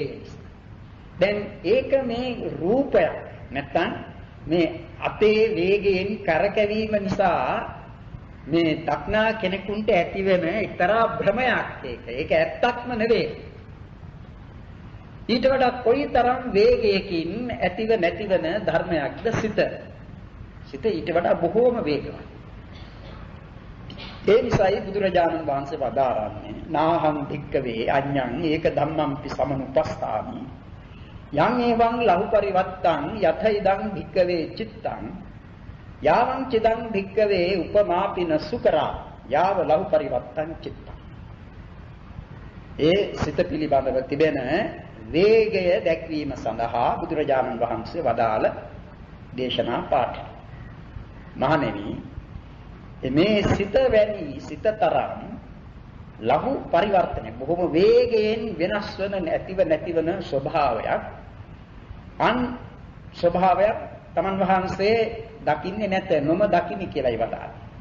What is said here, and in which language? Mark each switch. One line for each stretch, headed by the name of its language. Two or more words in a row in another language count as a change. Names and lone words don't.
Sinhala: දැන් ඒක මේ රූපයක් නැත්තම් මේ අපේ වේගයෙන් කරකැවීම නිසා මේ දක්නා කෙනෙකුට ඇතිවෙන එක්තරා භ්‍රමයක් ඒක. ඒක ඇත්තක්ම නෙවෙයි. ඊට වඩා කොයිතරම් වේගයකින් ඇතිව නැතිවන ධර්මයක්ද සිත. සිත ඊට වඩා බොහෝම වේගවත්. ඒ නිසායි බුදුරජාණන් වහන්සේ වදාරන්නේ
Pali: නාහං භික්කවේ අඤ්ඤං ඒක ධම්මම්පි සමනුපස්ථාමි යං එවං ලහු පරිවත්තං යත ඉදං භික්කවේ චිත්තං යාවං චිදං භික්කවේ උපමාපින සුකරා යාව ලහු පරිවත්තං චිත්තං.
Sinhala: ඒ සිත පිළිබඳව තිබෙන වේගය දැක්වීම සඳහා බුදුරජාණන් වහන්සේ වදාළ දේශනා පාඨය. මහණෙනි, මේ සිත වැනි සිත තරම් ලහු පරිවර්තනය බොහොම වේගයෙන් වෙනස් වන නැතිවන ස්වභාවයක් ස්වභාවයක් තමන් වහන්සේ දකින්නේ නැත, නොම දකින්න කියලායි වදාළේ.